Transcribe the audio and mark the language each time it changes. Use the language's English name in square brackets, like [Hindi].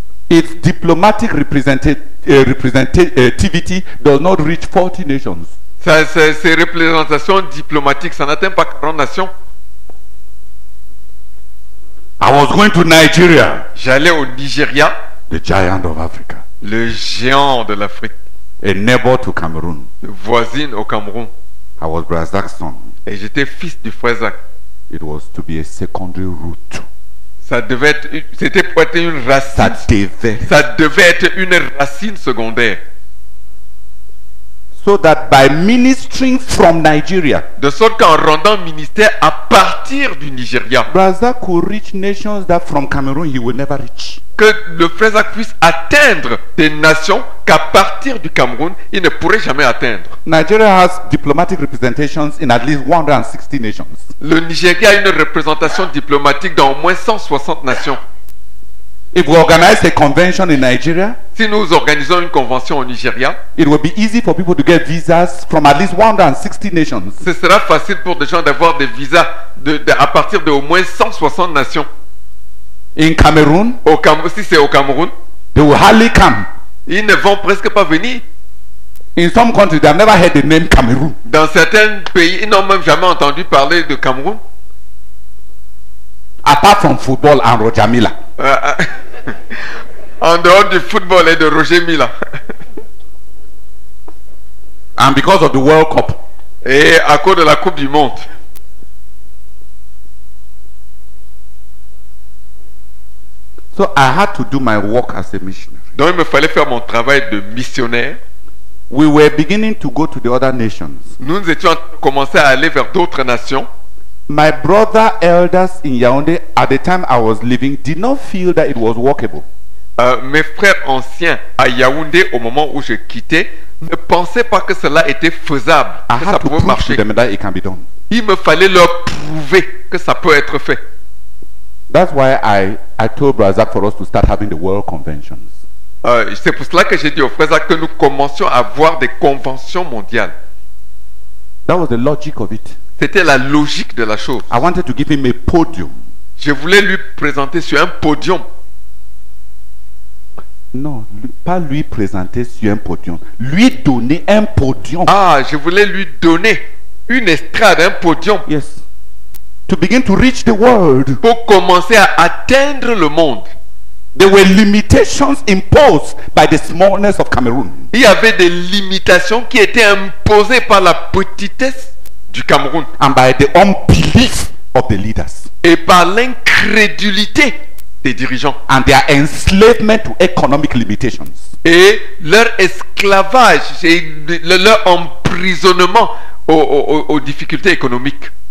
[English] Its diplomatic representativity does not reach 40 nations. [French] Ces représentations diplomatiques, ça n'atteint pas 40 nations. [English] I was going to Nigeria, [French] J'allais au Nigeria, [English] the giant of Africa, [French] le géant de l'Afrique, [English] a neighbor to Cameroon. [French] voisine au Cameroun. [English] I was Brazak's son. [French] Et j'étais fils du frère Zach. [English] It was to be a secondary route. [French] Ça devait être, c'était pour être une racine. Ça devait être une racine secondaire. [English] So that by ministering from Nigeria, [French] De sorte qu'en rendant ministère à partir du Nigeria, [English] Brazak could reach nations that from Cameroon he will never reach. [French] que le frère Zach puisse atteindre des nations qu'à partir du Cameroun, il ne pourrait jamais atteindre. [English] Nigeria has diplomatic representations in at least 160 nations. [French] Le Nigeria a une représentation diplomatique dans au moins 160 nations. [English] If we organize a convention in Nigeria, [French] Si nous organisons une convention au Nigeria, [English] it will be easy for people to get visas from at least 160 nations. [French] ce sera facile pour des gens d'avoir des visas à partir de au moins 160 nations. [English] In Cameroon, [French] Si c'est au Cameroun, [English] they will hardly come. [French] ils ne vont presque pas venir. [English] In some countries, they have never heard the name Cameroon. [French] Dans certains pays, ils n'ont même jamais entendu parler de Cameroun. [English] Apart from football and Roger Milla. [French] En dehors du football et de Roger Milla. [English] And because of the World Cup. [French] Et à cause de la Coupe du Monde. [English] So I had to do my work as a missionary. [French] Donc il me fallait faire mon travail de missionnaire. [English] We were beginning to go to the other nations. [French] Nous étions en train de commencer à aller vers d'autres nations. [English] My brother elders in Yaoundé, at the time I was living, did not feel that it was workable. [French] Mes frères anciens à Yaoundé, au moment où je quittais, ne pensaient pas que cela était faisable, [English] I [French] que ça [English] had to [French] pouvait [English] prove to [French] marcher. [English] them that it can be done. [French] Il me fallait leur prouver que ça peut être fait. [English] That's why I told Brazak for us to start having the world conventions. [French] C'est pour cela que j'ai dit aux frères que nous commencions à avoir des conventions mondiales. [English] That was the logic of it. [French] C'était la logique de la chose. [English] I wanted to give him a podium. [French] Je voulais lui présenter sur un podium. Non, pas lui présenter sur un podium. Lui donner un podium. Ah, je voulais lui donner une estrade, un podium. [English] Yes. To begin to reach the world. [French] Pour commencer à atteindre le monde. [English] There were limitations imposed by the smallness of Cameroon. [French] Il y avait des limitations qui étaient imposées par la petitesse du Cameroun. [English] And by the unbelief of the leaders. [French] Et par l'incrédulité des dirigeants. [English] And their enslavement to economic limitations. [French] Et leur esclavage, et leur emprisonnement aux difficultés économiques.